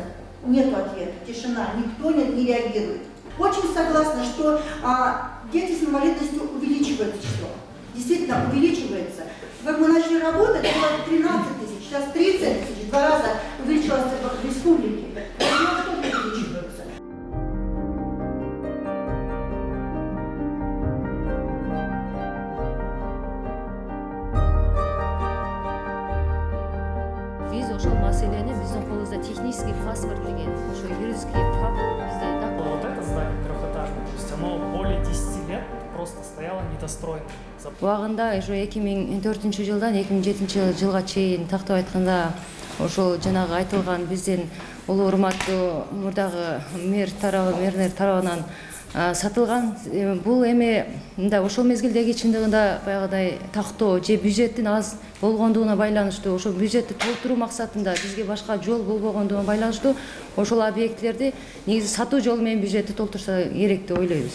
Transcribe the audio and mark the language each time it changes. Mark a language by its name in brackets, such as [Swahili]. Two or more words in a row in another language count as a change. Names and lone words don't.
[Russian] Нет ответа, тишина, никто не реагирует. Очень согласна, что дети с инвалидностью увеличивают число. Действительно увеличивается. Как мы начали работать, было 13 тысяч, сейчас 30 тысяч, в 2 раза увеличилось в республике. Насколько увеличиваются? [Kyrgyz] Биз ошол маселени биздин колубузда [Russian] технический паспорт [Kyrgyz] деген, ошо [Russian] юридический факт [Kyrgyz] бизде так. Вот это здание трехэтажное, то есть оно более 10 лет просто стояло недостроено. Убагында ошо 2004 жылдан 2007 жылга чейин тактап айтканда ошол жанагы айтылган биздин улуу урматтуу мурдагы мэрлер тарабынан сатылган. Бул эми мындай ошол мезгилдеги чындыгында баягыдай тактоо же бюджеттин аз болгондугуна байланыштуу, ошол бюджетти толтуруу максатында бизге башка жол болбогондугуна байланыштуу ошол объектилерди негизи сатуу жолу менен бюджетти толтурса керек деп ойлойбуз.